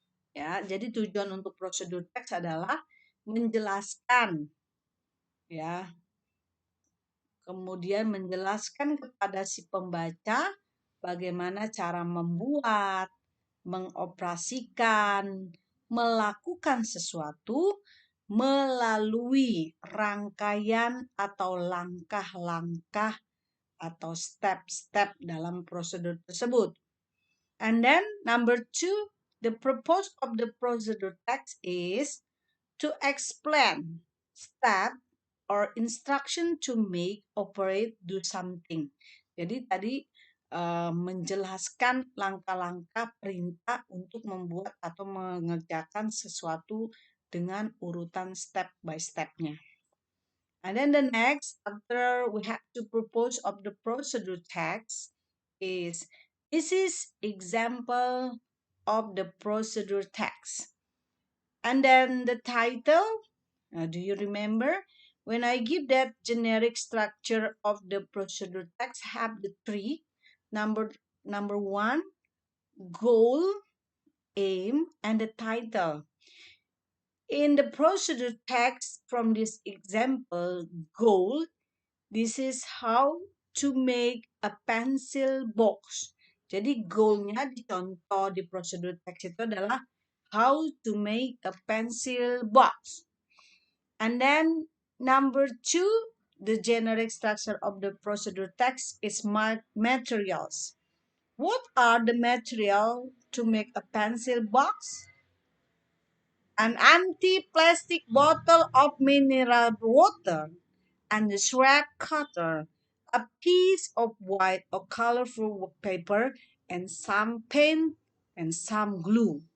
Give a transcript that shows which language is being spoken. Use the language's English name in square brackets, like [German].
[Indonesian] Ya, jadi tujuan untuk prosedur teks adalah menjelaskan, ya, kemudian menjelaskan kepada si pembaca bagaimana cara membuat, mengoperasikan, melakukan sesuatu melalui rangkaian atau langkah-langkah atau step-step dalam prosedur tersebut. [English] And then number 2, the purpose of the procedure text is to explain step or instruction to make, operate, do something. [Indonesian] Jadi tadi menjelaskan langkah-langkah perintah untuk membuat atau mengerjakan sesuatu dengan urutan [English] step by step- [Indonesian] nya. [English] And then the next, after we have to propose of the procedure text is, this is example of the procedure text. And then the title, do you remember? When I give that generic structure of the procedure text have the 3. Number 1, goal, aim, and the title. In the procedure text from this example, goal, this is how to make a pencil box. [Indonesian] Jadi goalnya di contoh di prosedur teks itu adalah [English] how to make a pencil box. And then number two, the generic structure of the procedure text is materials. What are the material to make a pencil box? An empty plastic bottle of mineral water and a scrap cutter, a piece of white or colorful paper, and some paint and some glue.